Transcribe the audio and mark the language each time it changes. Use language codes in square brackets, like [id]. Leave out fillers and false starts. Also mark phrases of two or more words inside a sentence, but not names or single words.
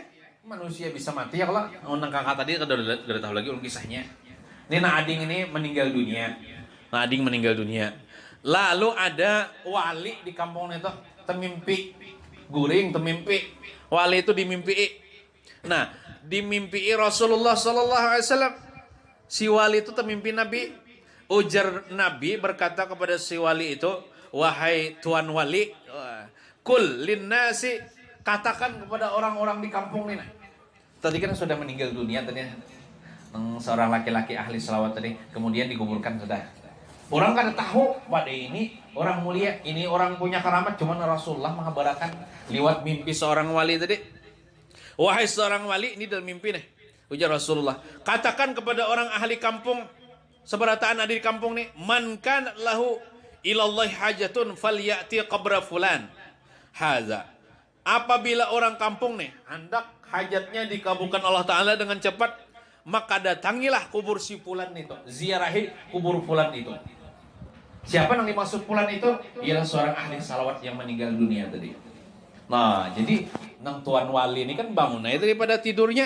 [bjn] Manusia bisa mati ya kalau nang kakak tadi kada tahu lagi kisahnya. Ini nang ading ini meninggal dunia. Lalu ada wali di kampung itu, temimpi. Guring temimpi. Wali itu dimimpi. [id] Nah, dimimpi Rasulullah [ar] sallallahu alaihi wasallam. [id] Si wali itu temimpi Nabi. [bjn] Ujar Nabi berkata kepada si wali itu, wahai tuan wali, [ar] kul linnasi, [id] katakan kepada orang-orang di kampung ini. Tadi kan sudah meninggal dunia tadi seorang laki-laki ahli selawat tadi, kemudian dikuburkan sudah. Orang kan tahu pada ini orang mulia, ini orang punya keramat, cuman Rasulullah mengabarkan lewat mimpi seorang wali tadi. Wahai seorang wali, ini dalam mimpi nih. [bjn] Ujar Rasulullah, katakan kepada orang ahli kampung, seberataan ada di kampung nih, [ar] man kan lahu ilallahi hajatun falyati qabra fulan haza. [id] Apabila orang kampung nih hendak hajatnya dikabulkan Allah Ta'ala dengan cepat, maka datangilah kubur si fulan itu, ziarahi kubur fulan itu. Siapa yang dimaksud fulan itu? Ialah seorang ahli salawat yang meninggal dunia tadi. [bjn] Nah, jadi nang tuan wali ini kan bangun aja daripada tidurnya.